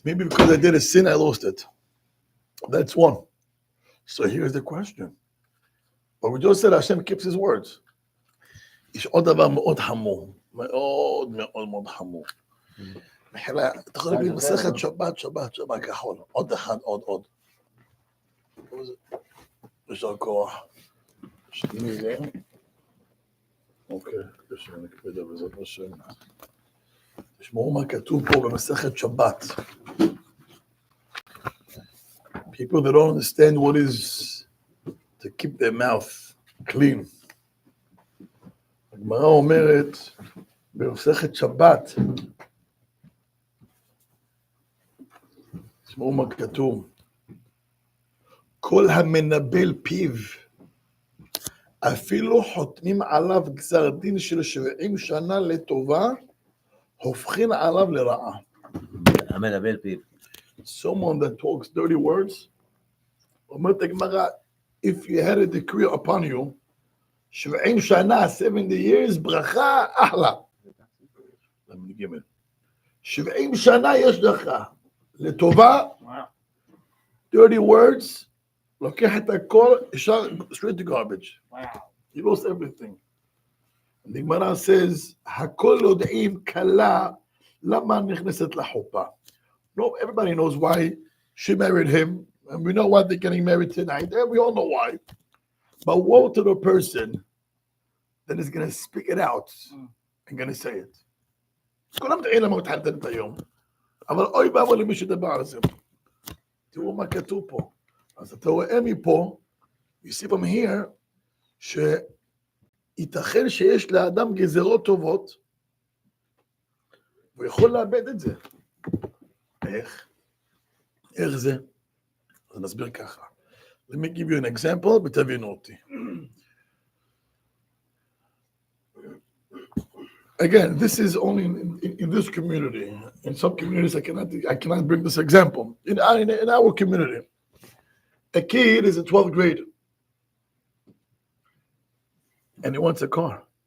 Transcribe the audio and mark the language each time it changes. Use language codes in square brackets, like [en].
[en] Maybe because I did a sin, I lost it. That's one. So here's the question. But we just said Hashem keeps his words. [he] יש עוד דבר מאוד חמור. מאוד מאוד מאוד חמור. מחילה, אתה יכול להגיד מסכת שבת כחול. עוד אחד, עוד. יישר כוח. מי זה? אוקיי, שאני אקפיד על זה בשם. תשמעו מה כתוב פה במסכת שבת. [en] People that don't understand what is to keep their mouth clean. [he] הגמרא אומרת במסכת שבת, תשמעו מה כתוב. כל המנבל פיו, אפילו חותמים עליו גזר דין של 70 שנה לטובה, הופכים עליו לרעה. המנבל פיו. [en] Someone that talks dirty words, [he] אומרת הגמרא, [en] if you had a decree upon you, [he] 70 שנה, [en] 70 years, [he] ברכה, אחלה. 70 שנה יש לך, לטובה, [en] dirty words, [he] לוקח את הכל, ישר, [en] straight to garbage. Wow. You lost everything. And the Gemara says, [he] הכל יודעים קלה, למה נכנסת לחופה? [en] No, everybody knows why she married him, and we know why they're getting married tonight, and we all know why. But woe to the person that is going to speak it out and going to say it. [he] כולם תראה למה מתחתנת היום, אבל אוי ואבוי למי שדבר על זה. תראו מה כתוב פה. אז אתה רואה מפה, [en] you see from here, [he] ייתכן שיש לאדם גזרות טובות, הוא יכול לאבד את זה. איך זה? אז נסביר ככה. [en] Let me give you an example, [he] ותבינו אותי. [en] Again, this is only in this community. In some communities, I cannot bring this example. In our community, a kid is in 12th grade, and he wants a car.